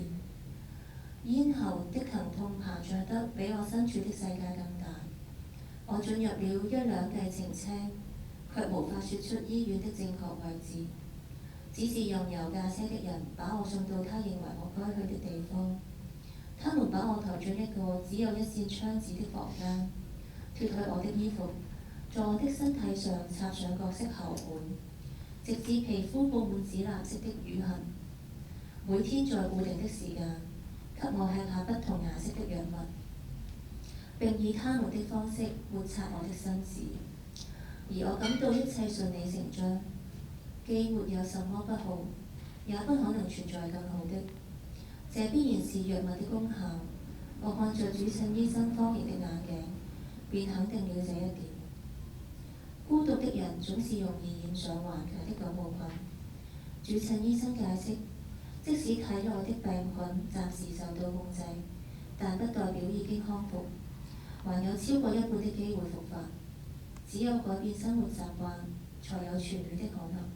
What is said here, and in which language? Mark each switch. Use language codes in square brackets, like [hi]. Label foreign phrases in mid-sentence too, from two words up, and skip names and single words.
[zh] 咽喉的疼痛膨脹得比我身處的世界更大。我進入了1、2計程車，卻無法說出醫院的正確位置。只是任由駕車的人把我送到他認為我該去的地方。他們把我抬進一個只有1扇窗子的房間，脫去我的衣服，在我的身體上插上各式喉管，直至皮膚布滿紫藍色的瘀痕。每天在固定的時間，給我吃下不同顏色的藥物，並以他們的方式抹擦我的身子，而我感到一切順理成章。既沒有什麼不好，也不可能存在更好的。這必然是藥物的功效。我看着主診醫生方形的眼鏡，便肯定了這一點。孤獨的人總是容易染上頑強的感冒菌。主診醫生解釋，即使體內的病菌暫時受到控制，但不代表已經康復，還有超過1半的機會復發。只有改變生活習慣，才有痊癒的可能。